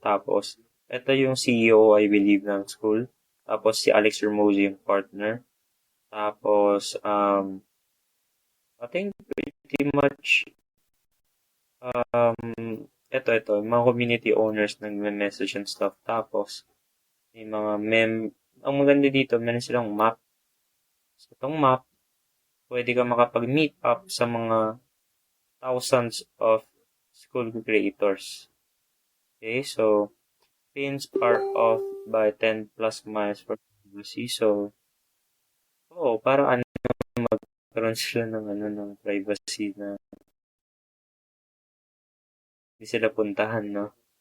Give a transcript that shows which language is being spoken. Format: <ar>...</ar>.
<tl>Tapos, ito yung CEO, I believe, ng school. Tapos, si Alex Ramosi yung partner. Tapos,</tl> <en>I think pretty much,</en> <tl>ito, mga community owners nagme-message and stuff. Tapos, may mga ang maganda dito, meron silang map. So, itong map, pwede ka makapag-meet up sa mga thousands of school creators.</tl> <en>Okay, so, pins are off by 10 plus miles for privacy.</en> <tl>So, para magkaroon sila ng privacy na hindi sila puntahan, no?</tl>